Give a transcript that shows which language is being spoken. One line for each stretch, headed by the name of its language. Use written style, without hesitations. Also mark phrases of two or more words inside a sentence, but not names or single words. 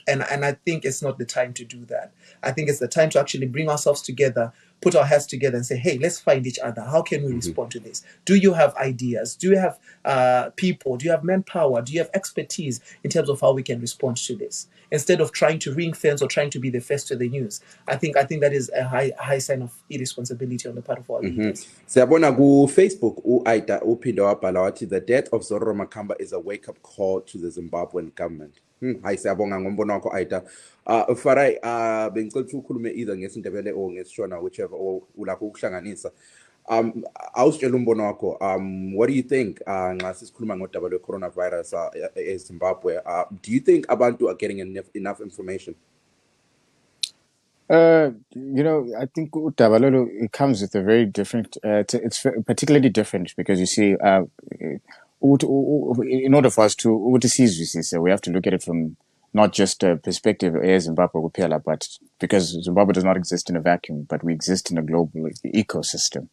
English: And I think it's not the time to do that. I think it's the time to actually bring ourselves together, put our heads together and say, hey, let's find each other. How can we respond to this? Do you have ideas? Do you have people? Do you have manpower? Do you have expertise in terms of how we can respond to this? Instead of trying to ring fence or trying to be the first to the news. I think that is a high sign of irresponsibility on the part of our leaders.
North Ndebele: Siyabona ku Facebook uAida uphinde wabhala wathi
English: the death of Zorro Makamba is a wake up call to the Zimbabwean government.
North Ndebele: Hayi siyabonga ngombono wakho Aida. Farai bengicela ukuthi ukhulume either ngesindebele or ngesishona whichever or ulakho ukuhlanganisa. Awusitshela umbono wakho.
English: What do you think
North Ndebele: nxa sisikhuluma ngodaba lwe
English: coronavirus eZimbabwe? Do you think abantu are getting enough information? I think Utabalolo, it comes with a very different, it's particularly different because you see, in order for us to seize this, we have to look at it from not just a perspective of Zimbabwe, but because Zimbabwe does not exist in a vacuum, but we exist in a global ecosystem.